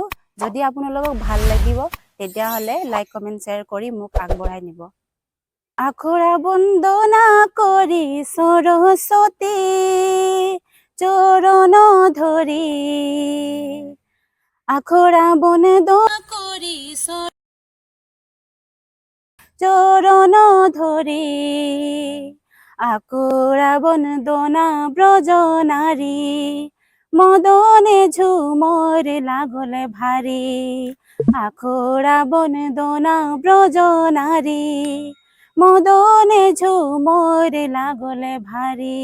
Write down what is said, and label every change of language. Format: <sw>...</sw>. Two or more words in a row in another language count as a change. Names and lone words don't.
<as>যদি আপোনালোকক ভাল লাগিব তেতিয়াহ'লে লাইক কমেণ্ট শ্বেয়াৰ কৰি মোক আগবঢ়াই নিব। আখৰা বন্দনা কৰি সৰস্বতী চৰণ ধৰি,</as> <bn>আখৰা বন্দনা কৰি চরণ ধরি, আকুরা বন্দনা ব্রজ নারী, মদনে ঝুমর লাগলে ভারী, আখরা বন্দনা ব্রজ নারী, মদনে ঝুমর লাগলে ভারী।</bn>